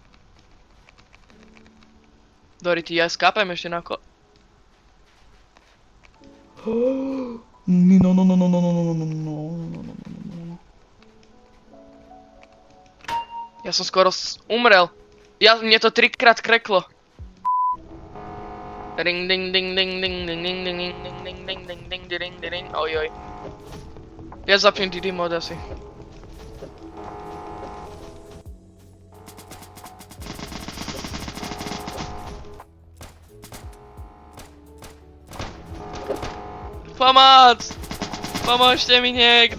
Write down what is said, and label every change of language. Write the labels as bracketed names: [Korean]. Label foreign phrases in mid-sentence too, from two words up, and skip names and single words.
[Slovak] Dori, ty ja skápem ešte na No. Ja som skoro umrel. Mne to 3-krát kreklo. Ring ding ding ding ding ding ding ding ding ding ding ding ding ding ding ding ding. Ojoj. Ja zapnem DD mod asi. Pomoc! Pomôžte mi niekto!